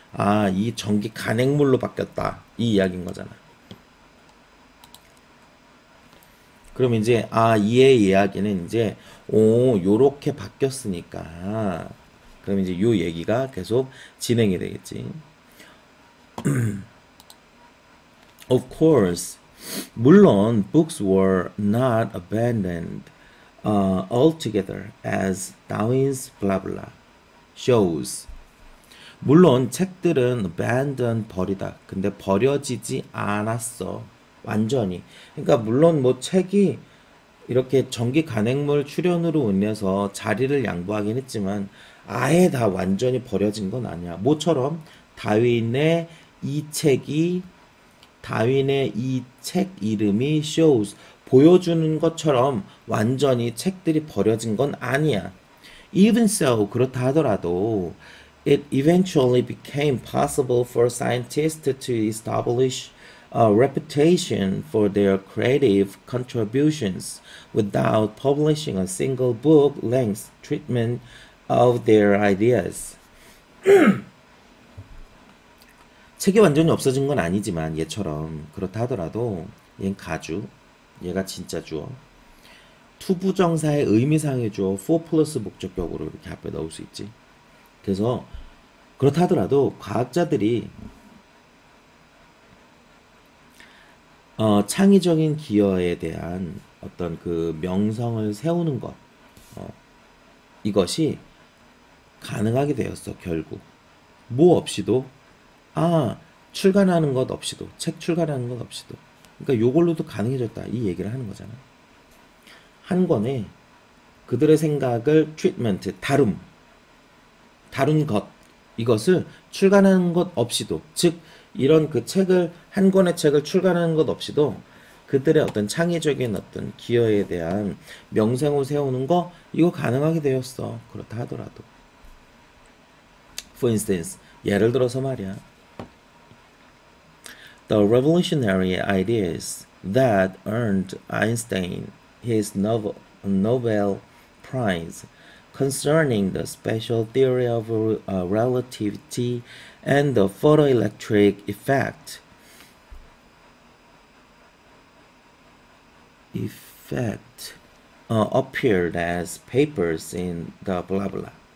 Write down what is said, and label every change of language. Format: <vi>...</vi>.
<ko>아, 이 전기 간행물로 바뀌었다. 이 이야기인 거잖아. 그럼 이제 이의 이야기는 이제 요렇게 바뀌었으니까 그럼 이제 요 얘기가 계속 진행이 되겠지.</ko> <en>Of course,</en> <ko>물론</ko> <en>books were not abandoned altogether as Darwin's blah blah shows.</en> <ko>물론 책들은 abandon 버리다. 근데 버려지지 않았어. 완전히. 그러니까 물론 뭐 책이 이렇게 전기 간행물 출연으로 인해서 자리를 양보하긴 했지만 아예 다 완전히 버려진 건 아니야. 뭐처럼 다윈의 이 책 이름이 shows 보여주는 것처럼 완전히 책들이 버려진 건 아니야.</ko> <en>Even so,</en> <ko>그렇다 하더라도</ko> <en>it eventually became possible for scientists to establish a reputation for their creative contributions without publishing a single book-length treatment of their ideas.</en> <ko>책이 완전히 없어진 건 아니지만 얘처럼 그렇다 하더라도 얘는 가주, 얘가 진짜 주어. 투부정사의 의미상의 주어 4 플러스 목적격으로 이렇게 앞에 넣을 수 있지. 그래서 그렇다 하더라도 과학자들이 창의적인 기여에 대한 어떤 그 명성을 세우는 것 이것이 가능하게 되었어. 결국 뭐 없이도 출간하는 것 없이도 책 출간하는 것 없이도 그러니까 요걸로도 가능해졌다 이 얘기를 하는 거잖아. 한 권에 그들의 생각을 트리트먼트 다룬 것 이것을 출간하는 것 없이도 즉 이런 그 책을 한 권의 책을 출간하는 것 없이도 그들의 어떤 창의적인 어떤 기여에 대한 명성을 세우는 거 이거 가능하게 되었어. 그렇다 하더라도</ko> <en>For instance</en> <ko>예를 들어서 말이야</ko> <en>The revolutionary ideas that earned Einstein his Nobel Prize concerning the special theory of relativity and the photoelectric effect appeared as papers in the blah blah.</en>